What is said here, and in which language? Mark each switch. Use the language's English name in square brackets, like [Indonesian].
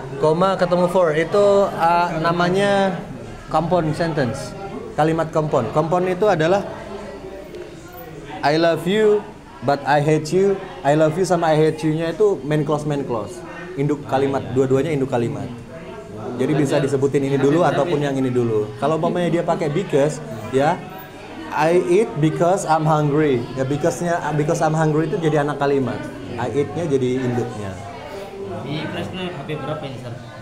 [Indonesian] Koma ketemu for itu namanya compound sentence. Kalimat compound. Compound itu adalah [English] I love you but I hate you. I love you [Indonesian] sama I hate you-nya itu main clause. Induk kalimat, dua-duanya induk kalimat. Jadi bisa disebutin ini dulu ataupun yang ini dulu. Kalau umpamanya dia pakai because ya [English] I eat because I'm hungry. [Indonesian] Ya [English] because I'm hungry [Indonesian] itu jadi anak kalimat. I eat-nya jadi induknya. Di Kresna HP berapa ini Sir?